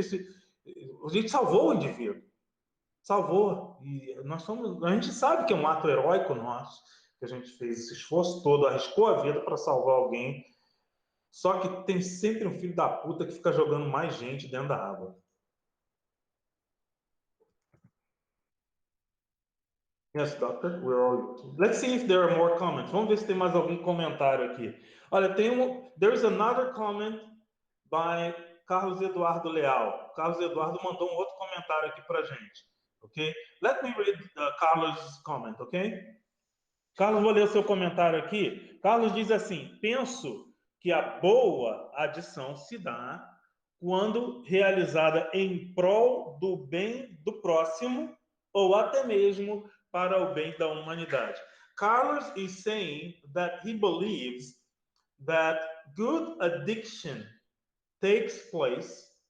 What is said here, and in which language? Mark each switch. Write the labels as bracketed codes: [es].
[pt] a gente salvou o indivíduo. Salvou. E a gente sabe que é um ato heróico nosso, que a gente fez esse esforço todo, arriscou a vida para salvar alguém. Só que tem sempre um filho da puta que fica jogando mais gente dentro da água. [en] Yes, doctor, where are you? Let's see if there are more comments. [pt] Vamos ver se tem mais algum comentário aqui. [en] Olha, there's another comment by Carlos Eduardo Leal. [pt] Carlos Eduardo mandou um outro comentário aqui pra gente. [en] Ok? Let me read Carlos' comment, ok? [pt] Carlos, vou ler o seu comentário aqui. Carlos diz assim: penso que a boa adição se dá quando realizada em prol do bem do próximo ou até mesmo para o bem da humanidade. [en] Carlos is saying that he believes that good addiction takes place.